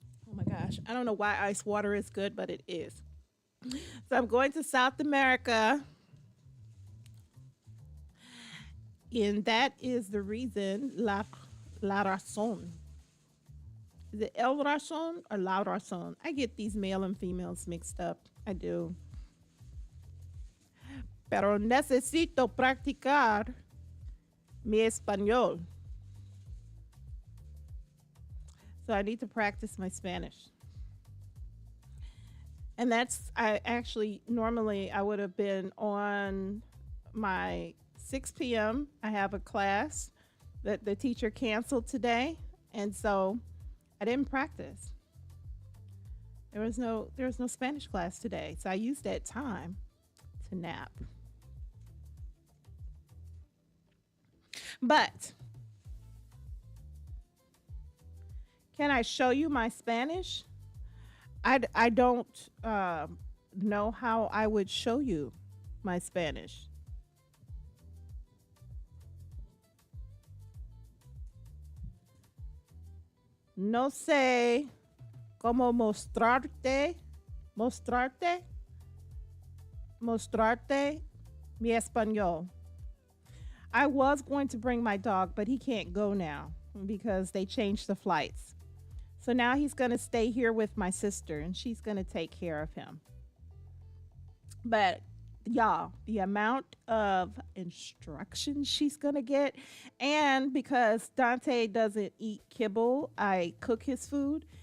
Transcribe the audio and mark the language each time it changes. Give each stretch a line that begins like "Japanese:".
English: Oh my gosh, I don't know why ice water is good, but it is. So I'm going to South America. And that is the reason,
Spanish: la razón.
English: Is it
Spanish: el razón
English: or
Spanish: la razón?
English: I get these male and females mixed up. I do.
Spanish: pero necesito practicar mi español.
English: So I need to practice my Spanish. And that's I actually normally I would have been on my 6 p.m. I have a class that the teacher canceled today, and so I didn't practice. There was no Spanish class today, so I used that time to nap. But can I show you my Spanish? I don't know how I would show you my Spanish.
Spanish: No sé cómo mostrarte, mostrarte mi español.
English: I was going to bring my dog, but he can't go now because they changed the flights. So now he's going to stay here with my sister and she's going to take care of him. But y'all, the amount of instructions she's going to get, and because Dante doesn't eat kibble, I cook his food.